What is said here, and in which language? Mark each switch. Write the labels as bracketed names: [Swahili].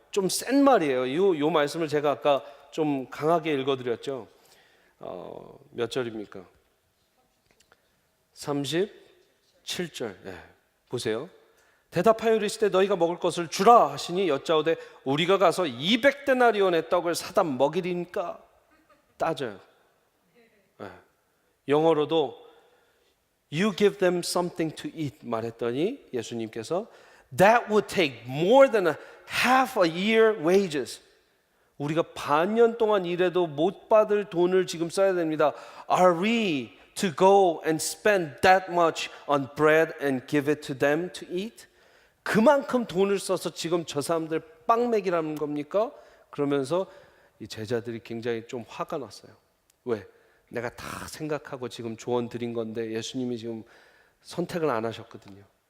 [Korean] 좀 센 말이에요. 요 말씀을 제가 아까 좀 강하게 읽어드렸죠. 몇 절입니까? 37절. 보세요. 대답하여 이르시되 너희가 먹을 것을 주라 하시니 여짜오되 우리가 가서 200데나리온의 떡을 사다 먹이리니까. 따져요. 영어로도 [English] You give them something to eat [Korean] 말했더니 예수님께서 [English] That would take more than half a year wages. [Korean] 우리가 반년 동안 일해도 못 받을 돈을 지금 써야 됩니다. [English] Are we to go and spend that much on bread and give it to them to eat? [Korean] 그만큼 돈을 써서 지금 저 사람들 빵 먹이라는 겁니까? 그러면서 이 제자들이 굉장히 좀 화가 났어요. 왜? 내가 다 생각하고 지금 조언 드린 건데 예수님이 지금 선택을 안 하셨거든요.